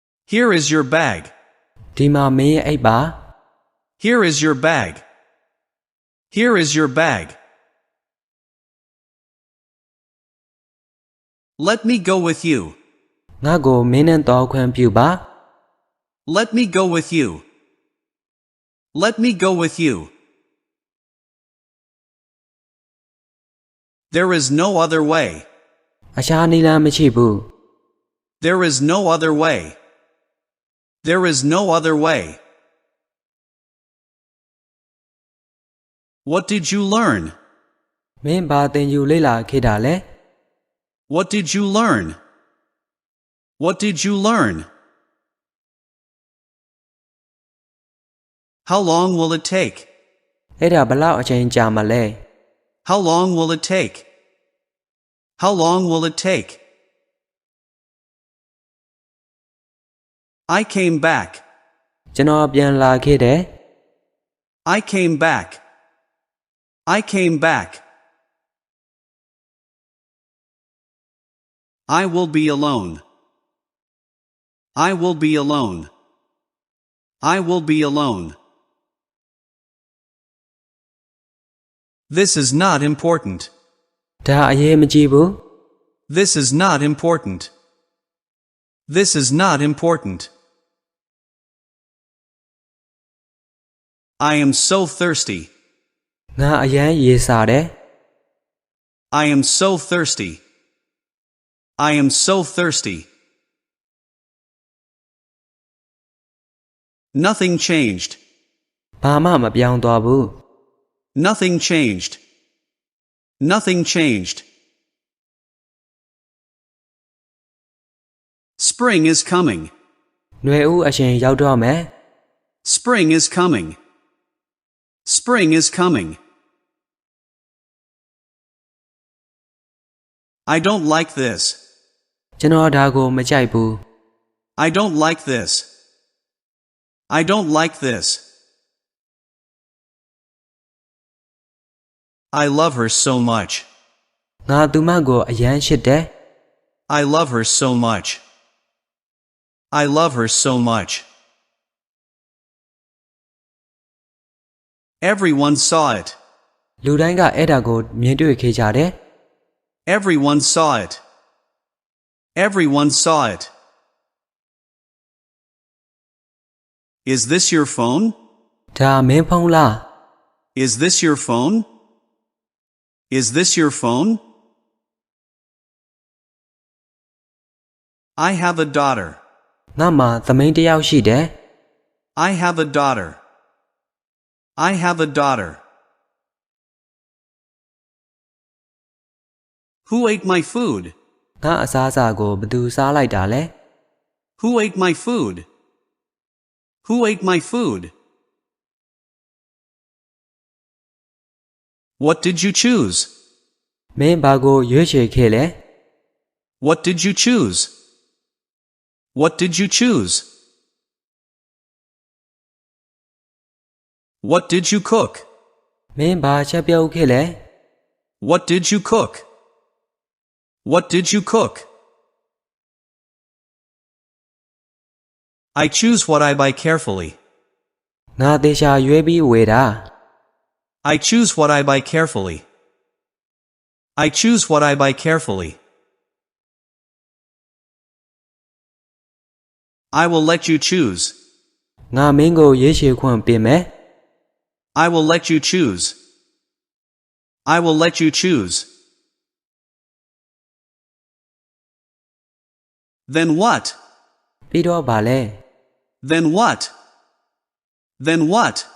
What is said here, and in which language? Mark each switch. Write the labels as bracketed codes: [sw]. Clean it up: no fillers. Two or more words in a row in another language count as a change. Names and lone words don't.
[en] Here is your bag. [my] ဒီမှာမင်းရဲ့အိတ်ပါ [en] Here is your bag. Here is your bag. Let me go with you. [my] ငါ့ကိုမင်းနဲ့တော်ခွင့်ပြုပါ [en] Let me go with you. Let me go with you. There is no other way. [my] အခြားနည်းလမ်းမရှိဘူး [en] There is no other way. There is no other way. What did you learn? [my] မင်းဘာသင်ယူလေ့လာခဲ့တာလဲ [en] What did you learn? What did you learn? How long will it take? [my] အဲ့ဒါဘလောက်အချိန်ကြာမလဲ [en] How long will it take? How long will it take? I came back. [my] ကျွန်တော်ပြန်လာခဲ့တယ် [en] I came back. I came back. I will be alone. I will be alone. I will be alone. This is not important. [my] ဒါအရေးမကြီးဘူး [en] This is not important. This is not important. I am so thirsty. [my] ငါအရန်ရေစာတယ် [en] I am so thirsty. I am so thirsty. Nothing changed. [my] ဘာမှမပြောင်းသွားဘူး [en] Nothing changed. Nothing changed. Spring is coming. [my] ຫນွေဦးအချိန်ရောက်တော့မယ် [en] Spring is coming. Spring is coming. I don't like this. [my] ကျွန်တော်ဒါကိုမကြိုက်ဘူး [en] I don't like this. I don't like this. I love her so much. [my] ငါသူမကိုအရန်ရှစ်တယ် [en] I love her so much. I love her so much. Everyone saw it. [my] လူတိုင်းကအဲ့ဒါကိုမြင်တွေ့ခဲ့ကြတယ် [en] Everyone saw it. Everyone saw it. Is this your phone? [my] ဒါမင်းဖုန်းလား [en] Is this your phone? Is this your phone? I have a daughter. [my] ငါမှသမီးတစ်ယောက်ရှိတယ် [en] I have a daughter. I have a daughter. Who ate my food? [my] ငါအစားအစာကိုဘယ်သူစားလိုက်တာလဲ [en] Who ate my food? Who ate my food? What did you choose? [my] မင်းဘာကိုရွေးချယ်ခဲ့လဲ [en] What did you choose? What did you choose? What did you cook? [my] မင်းဘာချက်ပြုတ်ခဲ့လဲ [en] What did you cook? What did you cook? I choose what I buy carefully. [my] ငါသေချာရွေးပြီးဝယ်တာ [en] I choose what I buy carefully. I choose what I buy carefully. I will let you choose. [my] ငါမင်းကိုရွေးချယ်ခွင့်ပေးမယ် [en] I will let you choose. I will let you choose. Then what? [my] ပြီးတော့ဗာလဲ [en] Then what? Then what?